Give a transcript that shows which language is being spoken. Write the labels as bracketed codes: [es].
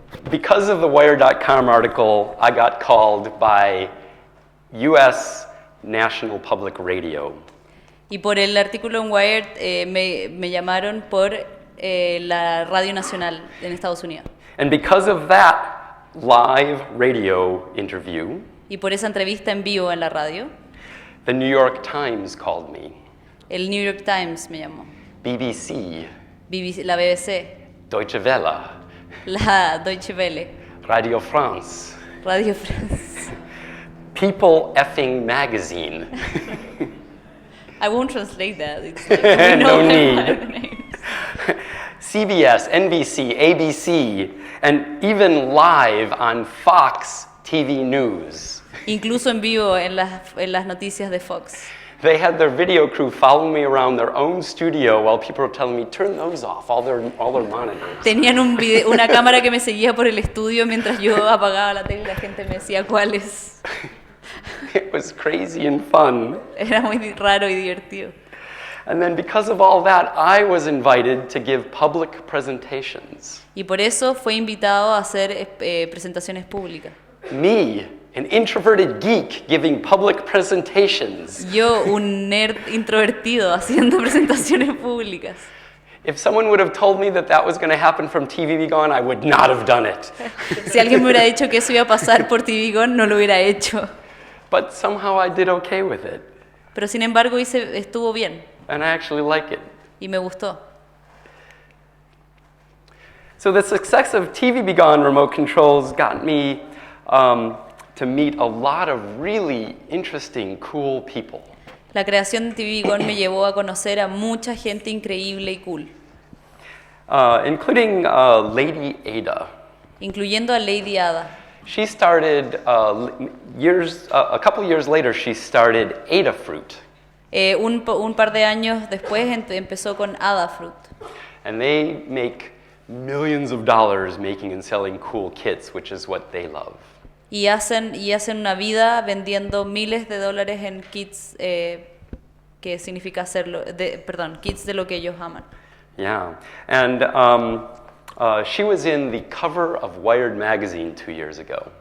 [en] Because of the Wire.com article, I got called by U.S. National Public Radio. [es] Y por el artículo en Wired me llamaron por la Radio Nacional en Estados Unidos. [en] And because of that live radio interview, [es] y por esa entrevista en vivo en la radio, [en] the New York Times called me. [es] El New York Times me llamó. [en] BBC. [es] La BBC. [en] Deutsche Welle. [es] La Deutsche Welle. [en] Radio France. [es] Radio France. [en] People effing magazine. I won't translate that. It's like, we know no need. names. CBS, NBC, ABC, and even live on Fox TV News. [es] Incluso en vivo en las noticias de Fox. [en] They had their video crew following me around their own studio while people were telling me, turn those off, all their monitors. [es] Tenían una cámara que me seguía por el estudio mientras yo apagaba la tele y la gente me decía cuáles. [en] It was crazy and fun. [es] Era muy raro y divertido. [en] And then because of all that, I was invited to give public presentations. [es] Y por eso fue invitado a hacer presentaciones públicas. [en] Me, an introverted geek giving public presentations. [es] Yo, un nerd introvertido haciendo presentaciones públicas. [en] If someone would have told me that was going to happen from TV Begon, I would not have done it. [es] Si alguien me hubiera dicho que eso iba a pasar por TV Begon, no lo hubiera hecho. [en] But somehow I did okay with it. [es] Pero sin embargo estuvo bien. [en] And I actually like it. [es] Y me gustó. [en] So the success of TV Begon remote controls got me to meet a lot of really interesting, cool people. [es] La creación de TV Begon me llevó a conocer a mucha gente increíble y cool. [en] Including Lady Ada. [es] Incluyendo a Lady Ada. [en] She started, a couple years later, she started Adafruit. [es] Un par de años después empezó con Adafruit. [en] And they make millions of dollars making and selling cool kits, which is what they love. [es] Y hacen una vida vendiendo miles de dólares en kits, que significa kits de lo que ellos aman. [en] Yeah, and she was in the cover of Wired magazine 2 years ago.